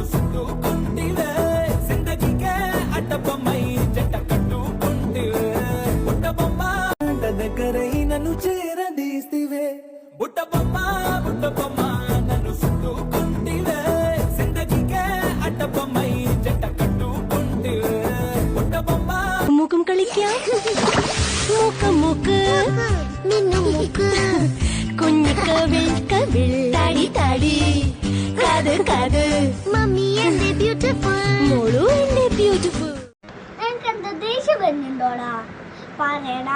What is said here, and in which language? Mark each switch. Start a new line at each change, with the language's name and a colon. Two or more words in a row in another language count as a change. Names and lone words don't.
Telugu: చుట్టుకుంటివే జిందగీకే అడ్డబొమ్మై జంట కట్టుకుంటివే బుట్టబొమ్మ దగ్గరై నన్ను చేరదీస్తివే బుట్టబొమ్మ బుట్టబొమ్మ నన్ను చుట్టుకుంటివే జిందగీకే అడ్డబొమ్మై జంట కట్టుకుంటివే బుట్టబొమ్మ
Malayalam: മൂക്കും കളിക്കാം മൂക്കം മൂക്ക് മിന്നും മൂക്ക് കുഞ്ഞു കവിൾ കവിൾ തടി തടി കാത് കാത് മമ്മി എന്റെ ബ്യൂട്ടിഫുൾ മോളു എന്റെ ബ്യൂട്ടിഫുൾ. എനിക്കെന്താ ദേഷ്യം വരുന്നുണ്ടോടാ? പറയടാ.